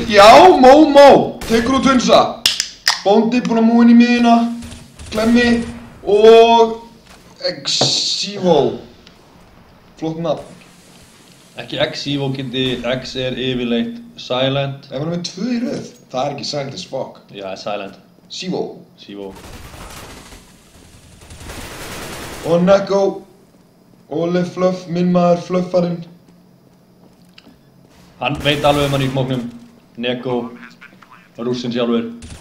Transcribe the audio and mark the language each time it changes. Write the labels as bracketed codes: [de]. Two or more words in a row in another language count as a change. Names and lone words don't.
[is] Já, Momo! Tekur út hunsa. Bóndi búinn að múa inn í miðina. Klemmi og X-Evo. Flott nafn. Ekki X-Evo geti, X yfirleitt silent. Ef hann er með 2 í röð, það ekki [en] silent as fuck. [is] Já, silent. Sivo. Og Neko. Ole Fluff, minn maður Fluffarinn. Hann veit alveg hann í smóknum. Neko. Rússinn sjálfur.